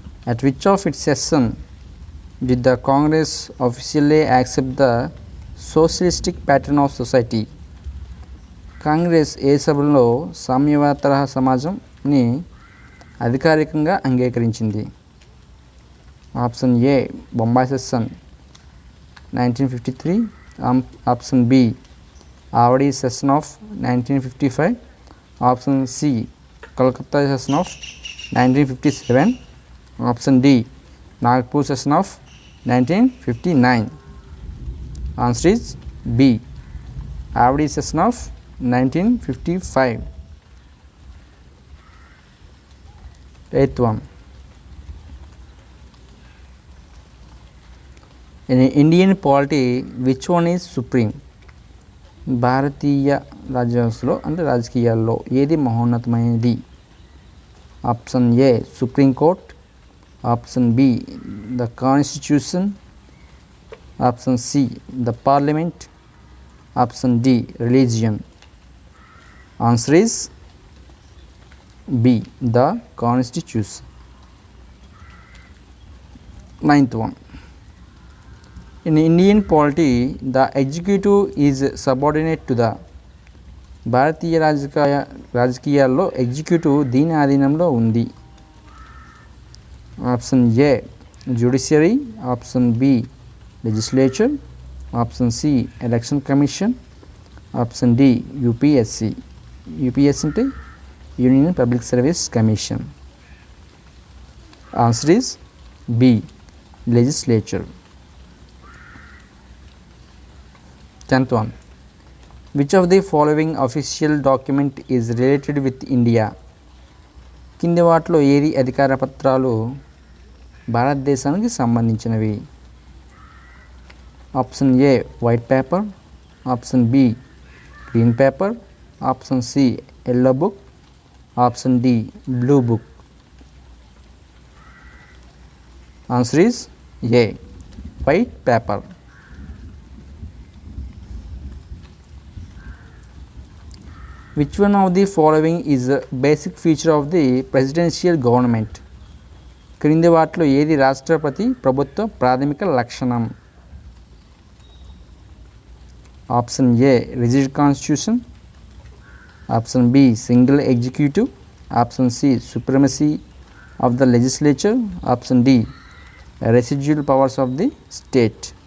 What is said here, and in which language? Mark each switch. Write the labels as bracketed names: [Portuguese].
[English] At which of its session did the Congress officially accept the socialistic pattern of society? [Telugu] Congress ఏ సభలో సామ్యవాద తరహా సమాజంని అధికారికంగా అంగీకరించింది? [English] Option A Bombay session 1953, option B Avadi session of 1955, option C Calcutta session of 1957, option D Nagpur session of 1959. Answer is B Avadi session of 1955. Eighth one. In Indian polity, which one is supreme? [Telugu] భారతీయ రాజ్యాంగంలో అంటే రాజకీయాల్లో ఏది మహోన్నతమైనది? [English] Option A supreme court, option B the constitution, option C the parliament, option D religion. Answer is B the constitution. Ninth one. In Indian polity, the executive is subordinate to the. [Telugu] భారతీయ రాజకీయాల్లో executive దీని ఆధీనంలో ఉంది. [English] Option A judiciary, option B legislature, option C election commission, option D UPSC. UPSC అంటే union public service commission. Answer is B legislature. 10th one. Which of the following official document is related with India? [Telugu] కింది వాటిలో ఏది అధికార పత్రాలు భారతదేశానికి సంబంధించినవి? [English] Option A white paper, option B green paper, option C yellow book, option D blue book. Answer is A white paper. Which one of the following is a basic feature of the presidential government? [Telugu] క్రింది వాటిలో ఏది రాష్ట్రపతి ప్రభుత్వ ప్రాథమిక లక్షణం? [English] Option A rigid constitution, option B single executive, option C supremacy of the legislature, option D residual powers of the state.